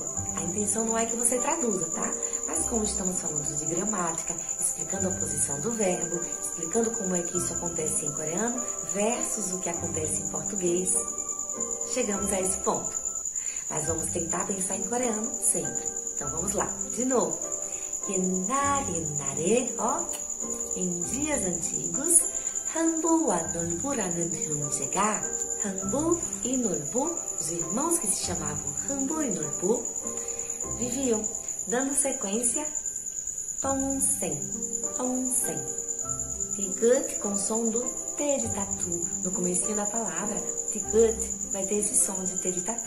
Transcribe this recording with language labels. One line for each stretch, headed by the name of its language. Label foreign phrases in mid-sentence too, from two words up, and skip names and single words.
Portuguese: A intenção não é que você traduza, tá? Mas como estamos falando de gramática, explicando a posição do verbo, explicando como é que isso acontece em coreano versus o que acontece em português, chegamos a esse ponto. Mas vamos tentar pensar em coreano sempre. Então vamos lá, de novo. 옛날에, em dias antigos,
Korean: 한부와 놀부라는 형제가 한부 e 놀부,
Portuguese: os irmãos que se chamavam 한부 e 놀부, viviam, dando sequência
Korean: 동생, 동생.
Portuguese: Tigut com som do T de tatu. No comecinho da palavra, tigut vai ter esse som de T de tatu.